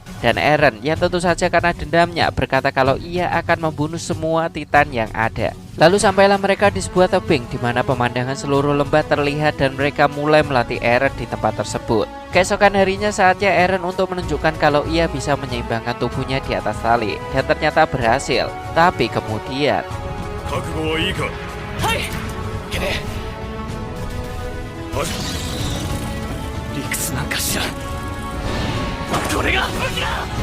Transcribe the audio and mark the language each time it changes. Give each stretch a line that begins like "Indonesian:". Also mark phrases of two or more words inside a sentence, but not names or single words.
Indonesian: Dan Eren yang tentu saja karena dendamnya berkata kalau ia akan membunuh semua Titan yang ada. Lalu sampailah mereka di sebuah tebing di mana pemandangan seluruh lembah terlihat dan mereka mulai melatih Eren di tempat tersebut. Keesokan harinya saatnya Eren untuk menunjukkan kalau ia bisa menyeimbangkan tubuhnya di atas tali. Dan ternyata berhasil. Tapi kemudian
Japanese: 覚悟はいいかはいいけね理屈なんか知らんこれが武器だ